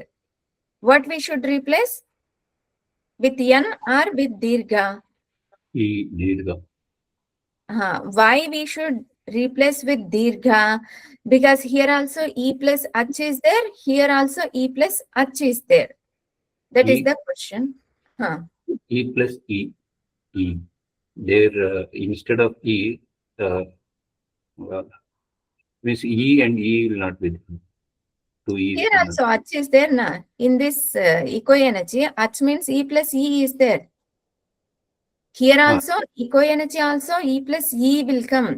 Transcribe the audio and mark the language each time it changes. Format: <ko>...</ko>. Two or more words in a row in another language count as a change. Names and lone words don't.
<en>What we should replace? With N or with dirgha? E dirgha. Why we should replace with dirgha? Because here also e plus ach is there. Here also e plus ach is there. That is E- the question. E plus E. E. There, instead of E, means E and E will not be there. Two E's Here will also ach is there na. In this eco energy, ach means e plus e is there. Here also eco energy also e plus e will come.</en>